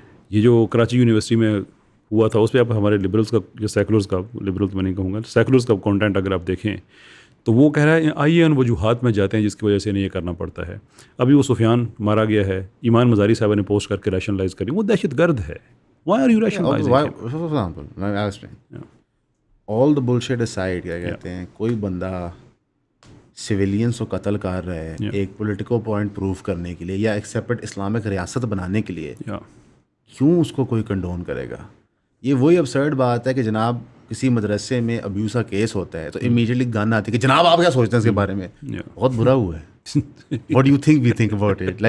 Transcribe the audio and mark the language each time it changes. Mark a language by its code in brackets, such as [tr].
[ur] یہ جو کراچی یونیورسٹی میں ہوا تھا اس پہ اب ہمارے لبرلز کا یا سیکولرز کا، لبرلز میں نہیں کہوں گا، سیکولرز کا کانٹینٹ اگر آپ دیکھیں تو وہ کہہ رہا ہے آئیے ان وجوہات میں جاتے ہیں جس کی وجہ سے انہیں یہ کرنا پڑتا ہے. ابھی وہ سفیان مارا گیا ہے، ایمان مزاری صاحب نے پوسٹ کر کے ریشنلائز کری، وہ دہشت گرد ہے. [en] Why are you rationalizing? For example, I'll explain. All the bullshit aside, [ur] کیا کہتے ہیں، کوئی بندہ سویلینس کو قتل کر رہا ہے ایک پولیٹیکل پوائنٹ پروف کرنے کے لیے یا ایک سیپریٹ اسلامک ریاست بنانے کے لیے، کیوں اس کو کوئی کنڈون کرے گا؟ یہ وہی ابسرڈ بات ہے کہ جناب کسی مدرسے میں ابیوز کا کیس ہوتا ہے تو امیڈیٹلی گن آتی ہے کہ جناب آپ کیا سوچتے ہیں اس کے بارے میں، بہت برا ہوا ہے، [en] What you think we think about it.